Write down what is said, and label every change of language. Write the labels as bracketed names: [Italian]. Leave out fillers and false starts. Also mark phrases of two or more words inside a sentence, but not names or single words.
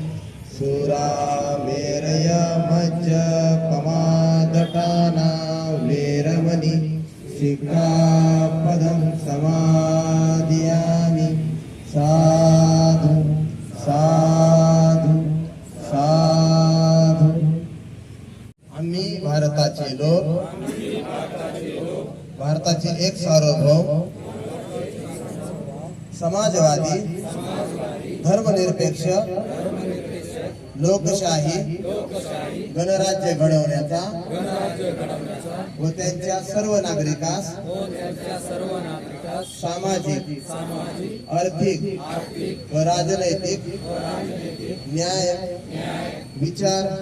[Pali] सुरामेरय मज्जपमादटाना वेरमणि सिक्खापदं समादयामि। साधु साधु साधु। [Marathi] आम्ही भारताचे लोक, भारताचे एक सार्वभौम समाजवादी धर्मनिरपेक्ष लोकशाही गणराज्य घडवण्याचा व त्यांच्या सर्व नागरिकास सामाजिक आर्थिक व राजनैतिक न्याय विचार